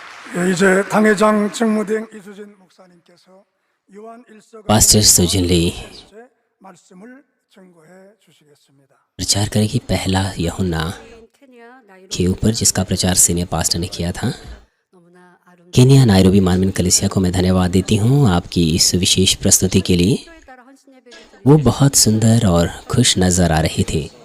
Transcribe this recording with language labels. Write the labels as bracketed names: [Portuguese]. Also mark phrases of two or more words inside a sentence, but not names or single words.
[Korean] 이제 당회장 직무대행 이수진 목사님께서 요한 1서가 [Hindi] पास्टर सुजन ली [Korean] 말씀을 증거해 주시겠습니다. [Hindi] प्रचार करेगी पहला यूहन्ना के ऊपर, जिसका प्रचार सीनियर पास्टर ने किया था। केनिया नायरोबी मानवीन कलीसिया को मैं धन्यवाद देती हूँ आपकी इस विशेष प्रस्तुति के लिए। वो बहुत सुंदर और खुश नजर आ रही थी।